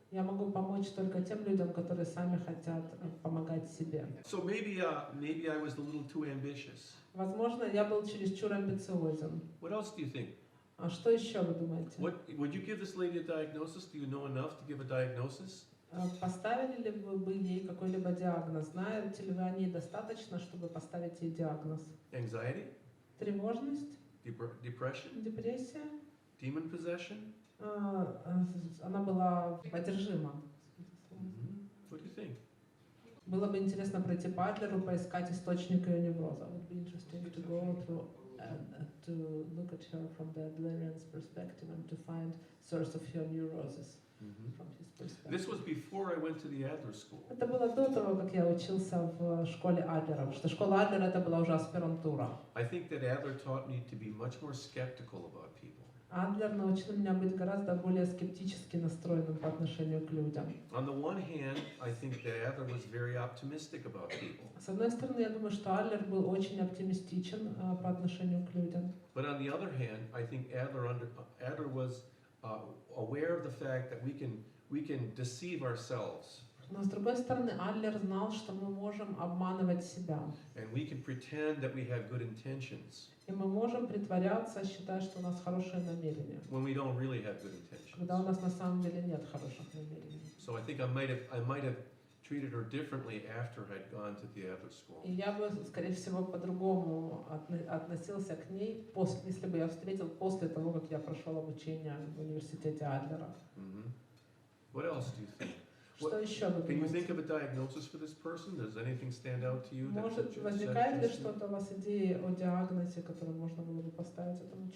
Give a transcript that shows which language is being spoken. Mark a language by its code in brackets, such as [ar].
[ru] Я могу помочь только тем людям, которые сами хотят помогать себе. [en] So maybe I was a little too ambitious. [ru] Возможно, я был чересчур амбициозен. [en] What else do you think? [ru] А что еще вы думаете? [en] Would you give this lady a diagnosis? Do you know enough to give a diagnosis? [ru] Поставили ли вы бы ей какой-либо диагноз? Знаете ли вы о ней достаточно, чтобы поставить ей диагноз? [en] Anxiety? [ru] Тревожность? [en] Depression? [ru] Депрессия? [en] Demon possession? [ru] Она была одержима. [en] What do you think? [ru] Было бы интересно пройти по Адлеру, поискать источник ее невроза. [en] It would be interesting to go through to look at her from the Adlerian's perspective and to find source of her neurosis from his perspective. This was before I went to the Adler school. [ru] Это было до того, как я учился в школе Адлера, потому что школа Адлера это была уже аспирантура. [en] I think that Adler taught me to be much more skeptical about people. [ru] Адлер научил меня быть гораздо более скептически настроенным по отношению к людям. [en] On the one hand, I think that Adler was very optimistic about people. [ru] С одной стороны, я думаю, что Адлер был очень оптимистичен по отношению к людям. [en] But on the other hand, I think Adler was aware of the fact that we can deceive ourselves. [ru] Но с другой стороны, Адлер знал, что мы можем обманывать себя. [en] And we can pretend that we have good intentions [ru] И мы можем притворяться, считая, что у нас хорошие намерения, [en] when we don't really have good intentions. [ru] когда у нас на самом деле нет хороших намерений. [en] So I think I might have treated her differently after I'd gone to the Adler school. [ru] И я бы, скорее всего, по-другому относился к ней, если бы я встретил после того, как я прошел обучение в университете Адлера. [en] What else do you think? [ru] Что еще вы [en] Can you think [ru] думаете? [en] of a diagnosis for this person? Does anything stand out to you? [ru] Может, возникает ли что-то у вас идеи о диагнозе, который можно было бы поставить этому